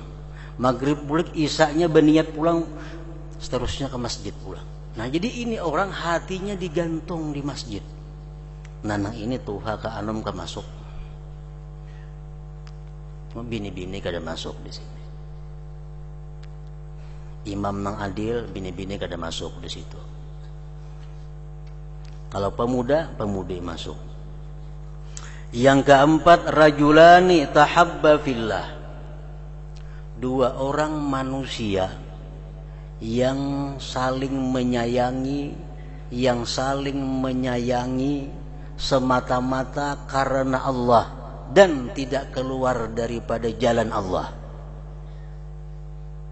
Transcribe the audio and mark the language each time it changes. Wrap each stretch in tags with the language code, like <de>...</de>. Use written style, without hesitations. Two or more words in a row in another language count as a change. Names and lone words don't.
<bjn>Maghrib bulik isanya berniat pulang, seterusnya ke masjid pulang.</bjn> <id>Nah, jadi ini orang hatinya digantung di masjid.</id> <bjn>Nah, ini tuha ke anum ke masuk. Bini-bini kada masuk di sini. Imam nang adil, bini-bini kada masuk di situ.</bjn> <id>Kalau pemuda, pemudi masuk. Yang keempat,</id> <ar>رجلان تحابا في الله.</ar> <id>2 orang manusia yang saling menyayangi, semata-mata karena Allah dan tidak keluar daripada jalan Allah.</id>